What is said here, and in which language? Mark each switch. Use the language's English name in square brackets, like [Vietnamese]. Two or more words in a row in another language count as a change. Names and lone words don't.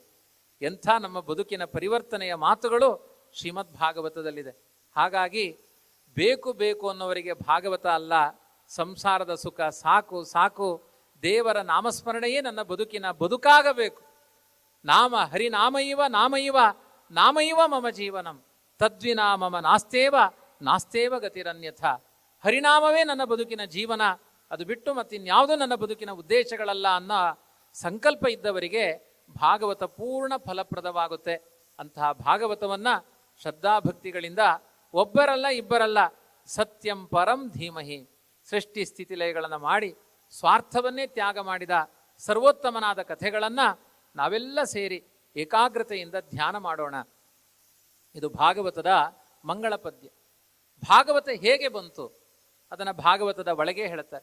[Kannada] ಎಂಥ ನಮ್ಮ ಬದುಕಿನ ಪರಿವರ್ತನೆಯ ಮಾತುಗಳು ಶ್ರೀಮದ್ ಭಾಗವತದಲ್ಲಿದೆ. ಹಾಗಾಗಿ ಬೇಕು ಬೇಕು ಅನ್ನೋವರಿಗೆ ಭಾಗವತ ಅಲ್ಲ, ಸಂಸಾರದ ಸುಖ ಸಾಕು ಸಾಕು, ದೇವರ ನಾಮಸ್ಮರಣೆಯೇ ನನ್ನ ಬದುಕಿನ ಬದುಕಾಗಬೇಕು. [Sanskrit] ನಾಮ ಹರಿನಾಮೈವ ನಾಮೈವ ನಾಮೈವ ಮಮ ಜೀವನಂ ತದ್ವಿನಾ ಮಮ ನಾಸ್ತೇವ ನಾಸ್ತೇವ ಗತಿರನ್ಯಥ. [Kannada] ಹರಿನಾಮವೇ ನನ್ನ ಬದುಕಿನ ಜೀವನ, ಅದು ಬಿಟ್ಟು ಮತ್ತಿನ್ಯಾವುದೂ ನನ್ನ ಬದುಕಿನ ಉದ್ದೇಶಗಳಲ್ಲ ಅನ್ನೋ ಸಂಕಲ್ಪ ಇದ್ದವರಿಗೆ ಭಾಗವತ ಪೂರ್ಣ ಫಲಪ್ರದವಾಗುತ್ತೆ. ಅಂತಹ ಭಾಗವತವನ್ನ ಶ್ರದ್ಧಾಭಕ್ತಿಗಳಿಂದ ಒಬ್ಬರಲ್ಲ ಇಬ್ಬರಲ್ಲ, [Sanskrit] ಸತ್ಯಂ ಪರಂ ಧೀಮಹಿ, [Kannada] ಸೃಷ್ಟಿ ಸ್ಥಿತಿಲಯಗಳನ್ನು ಮಾಡಿ ಸ್ವಾರ್ಥವನ್ನೇ ತ್ಯಾಗ ಮಾಡಿದ ಸರ್ವೋತ್ತಮನಾದ ಕಥೆಗಳನ್ನು ನಾವೆಲ್ಲ ಸೇರಿ ಏಕಾಗ್ರತೆಯಿಂದ ಧ್ಯಾನ ಮಾಡೋಣ. ಇದು ಭಾಗವತದ ಮಂಗಳ ಪದ್ಯ. ಭಾಗವತ ಹೇಗೆ ಬಂತು ಅದನ್ನು ಭಾಗವತದ ಒಳಗೆ ಹೇಳ್ತಾರೆ.